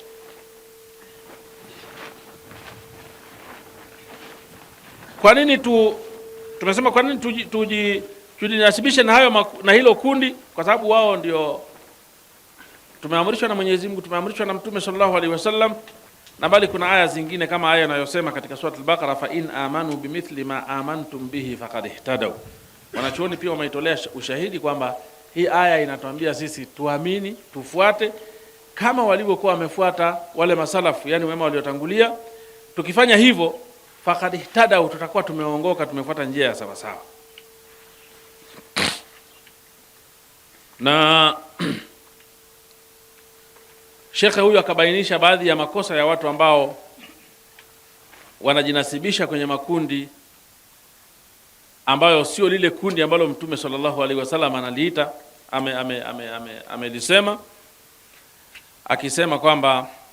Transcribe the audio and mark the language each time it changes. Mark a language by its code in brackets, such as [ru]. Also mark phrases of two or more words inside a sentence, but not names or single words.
[sw] Kwa nini tumesema kwa nini tujinasibishe na hayo na hilo kundi? Kwa sababu wao ndio tumeamrishwa na Mwenyezi Mungu, tumeamrishwa na Mtume [ar] صلى الله عليه وسلم, [sw] na bali kuna aya zingine kama aya inayosema katika sura al-Baqara, [ar] فإن آمنوا بمثل ما آمنتم به فقد اهتدوا. [sw] Wanachuoni pia wameitolea ushahidi kwamba hii aya inatuambia sisi tuamini, tufuate kama walivyokuwa wamefuata wale masalafu, yani wema waliotangulia. Tukifanya hivyo [ar] فقد اهتدوا, [sw] tutakuwa tumeongoka, tumefuata njia ya sawa sawa. Na Shekhe huyu akabainisha baadhi ya makosa ya watu ambao wanajinasibisha kwenye makundi ambayo sio lile kundi ambalo Mtume [ar] صلى الله عليه وسلم [sw] analiita amelisema, akisema kwamba